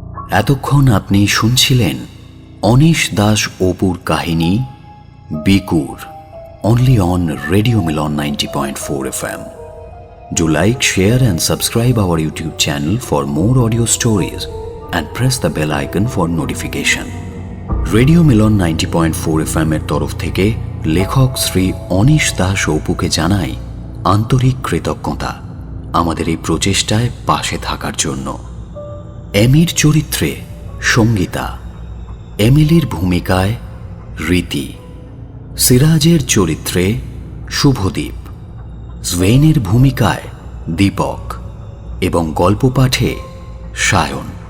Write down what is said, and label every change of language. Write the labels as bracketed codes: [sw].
[bn] এতক্ষণ আপনি শুনছিলেন অনিশ দাস অপুর কাহিনী বিকুর, [en] only on [bn] Radio Milan 90.4 FM. [en] Do like, share and subscribe our YouTube channel for more audio stories and press the bell icon for notification. [bn] Radio Milan 90.4 FM এর তরফ থেকে লেখক Shri anise Das অপুকে জানাই আন্তরিক কৃতজ্ঞতা আমাদের এই প্রচেষ্টায় পাশে থাকার জন্য। এমির চরিত্রে সঙ্গীতা, এমিলির ভূমিকায় রীতি, সিরাজের চরিত্রে শুভদীপ, জৈনের ভূমিকায় দীপক এবং গল্প পাঠে সায়ন।